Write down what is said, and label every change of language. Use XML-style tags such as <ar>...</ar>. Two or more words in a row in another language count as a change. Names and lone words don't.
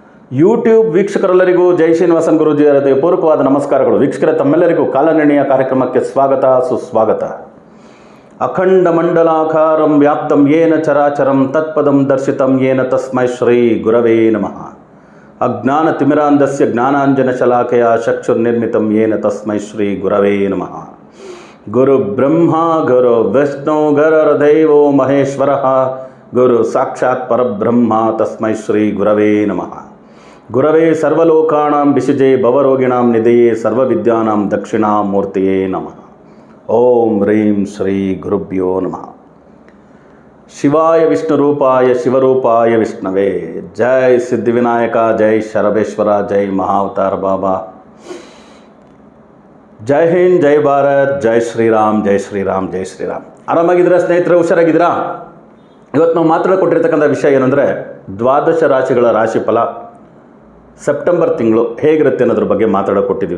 <kn>ಯೂಟ್ಯೂಬ್ ವೀಕ್ಷಕರೆಲ್ಲರಿಗೂ ಜೈ ಶ್ರೀನಿವಾಸನ್ ಗುರೂಜಿಯವರ ಪೂರ್ವಕವಾದ ನಮಸ್ಕಾರಗಳು. ವೀಕ್ಷಕರೇ, ತಮ್ಮೆಲ್ಲರಿಗೂ ಕಾಲನಿರ್ಣಯ ಕಾರ್ಯಕ್ರಮಕ್ಕೆ ಸ್ವಾಗತ ಸುಸ್ವಾಗತ.</kn> <sa>ಅಖಂಡ ಮಂಡಲಾಕಾರಂ ವ್ಯಾಪ್ತಂ ಯೇನ ಚರಾಚರಂ ತತ್ಪದಂ ದರ್ಶಿತಂ ಯೇನ ತಸ್ಮೈ ಶ್ರೀ ಗುರವೇ ನಮಃ. ಅಜ್ಞಾನ ತಿಮಿರಾಂಧಸ್ಯ ಜ್ಞಾನಾಂಜನ ಶಲಾಕೆಯ ಚಕ್ಷುರ್ನಿರ್ಮಿತಂ ಯೇನ ತಸ್ಮೈ ಶ್ರೀ ಗುರವೇ ನಮಃ. ಗುರು ಬ್ರಹ್ಮ ಗುರು ವಿಷ್ಣು ಗುರುರ್ದೇವೋ ಮಹೇಶ್ವರಃ ಗುರು ಸಾಕ್ಷಾತ್ ಪರಬ್ರಹ್ಮ ತಸ್ಮೈ ಶ್ರೀ ಗುರವೇ ನಮಃ. ಗುರವೇ ಸರ್ವಲೋಕಾನಾಂ ವಿಷಜೇ ಭವರೋಗಿಣಾಂ ನಿಧಯೇ ಸರ್ವವಿದ್ಯಾನಾಂ ದಕ್ಷಿಣಾಮೂರ್ತಿಯೇ ನಮಃ. ಓಂ ಹ್ರೀಂ ಶ್ರೀ ಗುರುಭ್ಯೋ ನಮಃ. ಶಿವಾಯ ವಿಷ್ಣುರೂಪಾಯ ಶಿವರೂಪಾಯ ವಿಷ್ಣವೇ.</sa> <kn>ಜೈ ಸಿದ್ಧಿವಿನಾಯಕ, ಜೈ ಶರಬೇಶ್ವರ, ಜೈ ಮಹಾವತಾರ ಬಾಬಾ. ಜೈ ಹಿಂದ್, ಜೈ ಭಾರತ್, ಜೈ ಶ್ರೀರಾಮ್, ಜೈ ಶ್ರೀರಾಮ್, ಜೈ ಶ್ರೀರಾಮ್. ಆರಾಮಾಗಿದ್ದೀರಾ ಸ್ನೇಹಿತರೆ? ಹುಷಾರಾಗಿದ್ದೀರಾ? ಇವತ್ತು ನಾವು ಮಾತಾಡಿಕೊಟ್ಟಿರ್ತಕ್ಕಂಥ ವಿಷಯ ಏನಂದರೆ, ದ್ವಾದಶ ರಾಶಿಗಳ ರಾಶಿಫಲ ಸೆಪ್ಟೆಂಬರ್ ತಿಂಗಳು ಹೇಗಿರುತ್ತೆ ಅನ್ನೋದ್ರ ಬಗ್ಗೆ ಮಾತಾಡೋಕೊಟ್ಟಿದ್ದೀವಿ.</kn>